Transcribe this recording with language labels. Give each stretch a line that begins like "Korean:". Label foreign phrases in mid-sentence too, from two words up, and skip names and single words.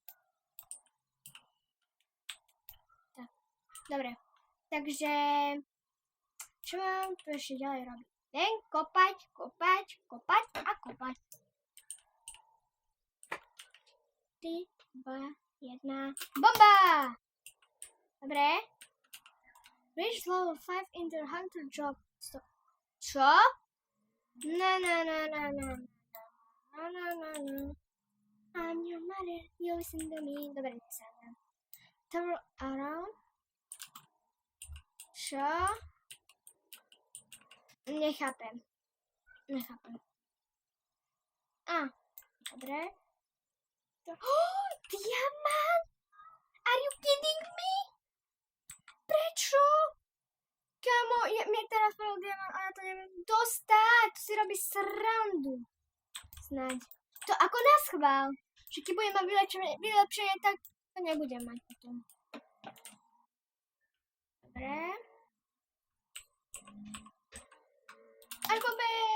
Slovak: Tak, dobre. Takže, čo mám tu ešte ďalej robiť? Len kopať a kopať. 3, 2, 1, bomba! Dobre.
English: Reach level 5 in the hunter job.
Slovak: Čo? No.
English: I'm your mother, you listen to me.
Slovak: Dobre, nesadám.
English: Turn around.
Slovak: Čo? Nechápem. Dobre. Diamant!
English: Are you kidding me?
Slovak: Prečo? Kamo, mne teraz padol diamant a ja to neviem dostať. To si robí srandu. Snáď. To ako na schvál. Že keď budem mať vylepšenie, tak to nebudem mať potom. Dobre. Alkobe!